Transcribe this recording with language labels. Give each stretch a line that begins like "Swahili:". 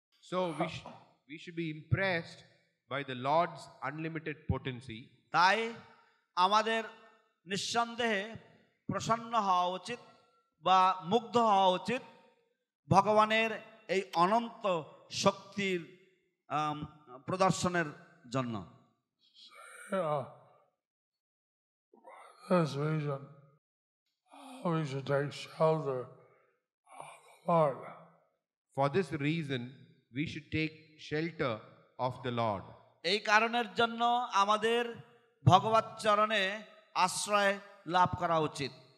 English: So we should be impressed by the Lord's unlimited potency.
Bangla: তাই আমাদের নিঃসন্দেহে প্রসন্ন হওয়া উচিত বা মুগ্ধ হওয়া উচিত ভগবানের এই অনন্ত শক্তির প্রদর্শনের জন্য।
English: This reason, we should take shelter of the Lord. For this reason, we should take shelter of the Lord.
Bangla: এই কারণের জন্য আমাদের ভগবত চরণে আশ্রয় লাভ করা উচিত।